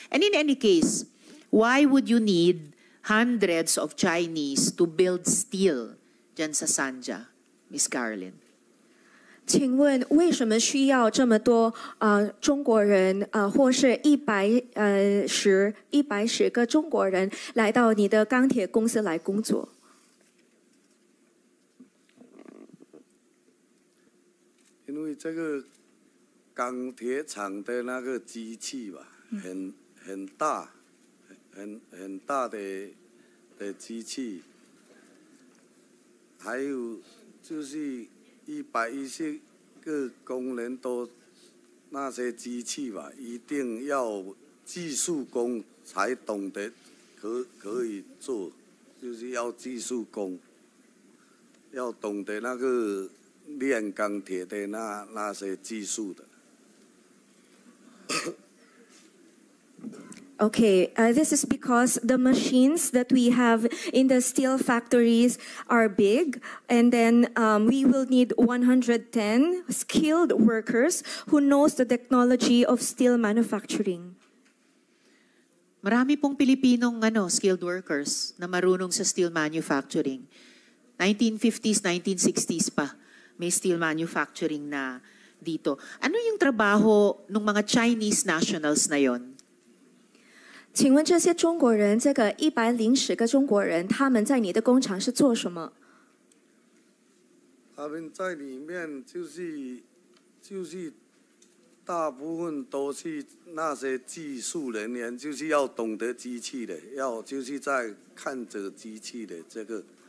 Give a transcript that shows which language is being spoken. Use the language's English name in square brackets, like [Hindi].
[English] And in any case, why would you need hundreds of Chinese to build steel [Filipino] dyan sa [English] Sanja, Miss Caroline? [Chinese] 请问为什么需要这么多中国人或是110个中国人来到你的钢铁公司来工作？因为这个钢铁厂的那个机器吧，很大，很大的机器，还有就是110个工人都那些机器吧，一定要技术工才懂得可以做，就是要技术工，要懂得那个炼钢铁的那些技术的。 [English] Okay, this is because the machines that we have in the steel factories are big, and then we will need 110 skilled workers who knows the technology of steel manufacturing. [Filipino] Marami pong Pilipinong skilled workers na marunong sa steel manufacturing. 1950s, 1960s pa, may steel manufacturing na dito. Ano yung trabaho ng mga Chinese nationals na yon? [Chinese] 请问这些中国人，这个110个中国人，他们在你的工厂是做什么？他们在里面就是大部分都是那些技术人员，就是要懂得机器的，就是在看着机器的这个。